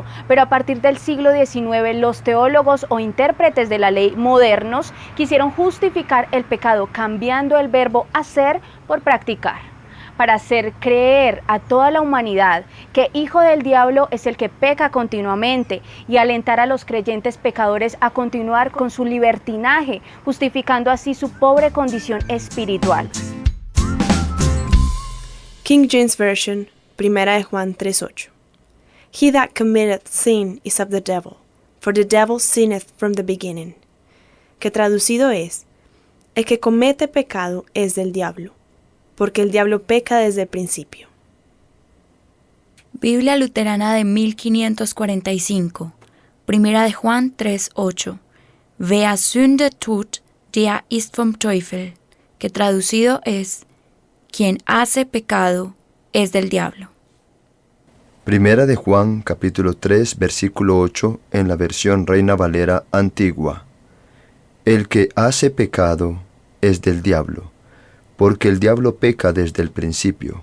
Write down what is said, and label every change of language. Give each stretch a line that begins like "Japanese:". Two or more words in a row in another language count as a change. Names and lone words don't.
Spanish: Pero a partir del siglo XIX, los teólogos o intérpretes de la ley modernos quisieron justificar el pecado cambiando el verbo hacer por practicar, para hacer creer a toda la humanidad que hijo del diablo es el que peca continuamente y alentar a los creyentes pecadores a continuar con su libertinaje, justificando así su pobre condición espiritual. King James Version, 1 Juan 3:8.
English: He that committeth sin is of the devil, for the devil sinneth from the beginning.
Spanish: Que traducido es, el que comete pecado es del diablo, porque el diablo peca desde el principio. Biblia Luterana de 1545, 1 Juan 3:8.
German: Wer Sünde tut, der ist vom Teufel,
Spanish: que traducido es, quien hace pecado es del diablo. Primera de Juan, capítulo 3, versículo 8, en la versión Reina Valera antigua. El que hace pecado es del diablo, porque el diablo peca desde el principio.